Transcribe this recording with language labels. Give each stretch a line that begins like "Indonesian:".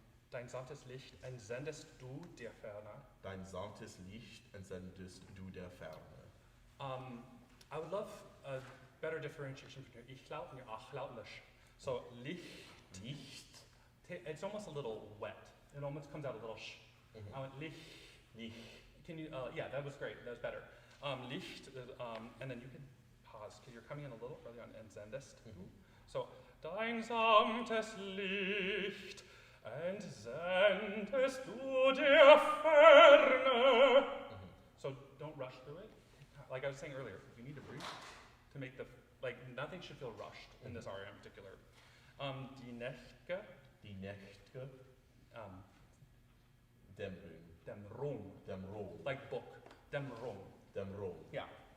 German: Dein sanftes Licht entsendest du der Ferne. Dein sanftes Licht entsendest du der Ferne.
English: I would love a better differentiation between Ich-Laut and your Ach-Laut. So Licht, it's almost a little wet. It almost comes out a little sh. I went Licht. Can you? Yeah, that was great. That was better. Licht, and then you can pause because you're coming in a little early on entsendest.
German: So dein sanftes Licht entsendest du der Ferne.
English: So don't rush through it. Like I was saying earlier, you need to breathe to make the, like nothing should feel rushed in this aria in particular.
German: Die Nächte. Dämmerung.
English: Like book. Dämmerung. Yeah.